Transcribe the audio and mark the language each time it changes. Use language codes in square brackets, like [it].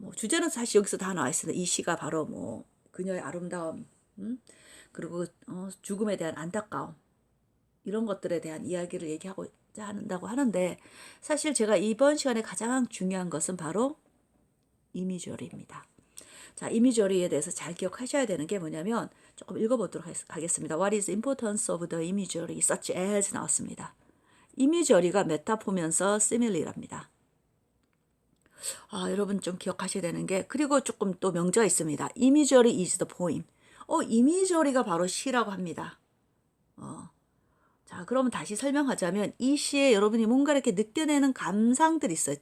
[ko] 주제는 사실 여기서 다 나와 있습니다. 이 시가 바로 그녀의 아름다움, 그리고 죽음에 대한 안타까움, 이런 것들에 대한 이야기를 얘기하고 한다고 하는데, 사실 제가 이번 시간에 가장 중요한 것은 바로 이미저리입니다. 자, 이미저리에 대해서 잘 기억하셔야 되는 게 뭐냐면, 조금 읽어보도록 하겠습니다. [en] What is the importance of the imagery such as [ko] 나왔습니다. 이미저리가 메타포면서 시밀리랍니다. 여러분 좀 기억하셔야 되는 게, 그리고 조금 또 명제가 있습니다. [en] Imagery is the poem. [ko] 이미저리가 바로 시라고 합니다. 자, 그러면 다시 설명하자면 이 시에 여러분이 뭔가 이렇게 느껴내는 감상들이 있어요.